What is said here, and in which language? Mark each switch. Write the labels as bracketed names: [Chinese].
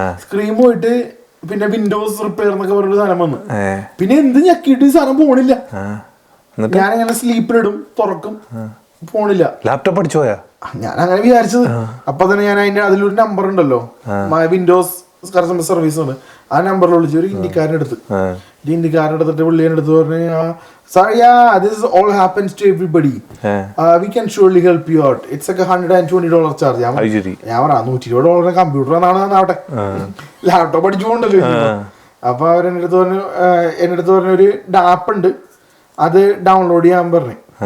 [Malayalam] Screen പോയിട്ട് പിന്നെ Windows repair എന്നൊക്കെ പറഞ്ഞൊരു സാധനം വന്നു. പിന്നെ എന്ത് ഞെക്കിയിട്ട് ഈ സാധനം പോണില്ല. ഞാനങ്ങനെ സ്ലീപ്പിലിടും, തുറക്കും, പോണില്ല. ലാപ്ടോപ്പ് അടിച്ചു പോയാ? ഞാൻ അങ്ങനെ വിചാരിച്ചത്. അപ്പൊ തന്നെ ഞാൻ അതിലൊരു നമ്പർ ഉണ്ടല്ലോ, വിൻഡോസ് കസ്റ്റമർ സർവീസ് ഉണ്ട്, ആ നമ്പറിൽ വിളിച്ചു ഒരു ഇന്ത്യക്കാരൻ്റെ അടുത്ത്. ഇന്ത്യക്കാരൻ്റെ അടുത്തിട്ട് പുള്ളിയുടെ അടുത്ത് പറഞ്ഞു, [English] "Sir, yeah, this all happens to everybody. We can surely help you out. It's like $120 charge." [Malayalam] ഞാൻ പറയാം $120 കമ്പ്യൂട്ടർ ആവട്ടെ, ലാപ്ടോപ്പ് അടിച്ചു പോകണ്ടല്ലോ. അപ്പൊ അവരെന്റെ അടുത്ത് പറഞ്ഞ ഒരു ആപ്പ് ഉണ്ട്, അത് ഡൗൺലോഡ് ചെയ്യാൻ പറഞ്ഞു.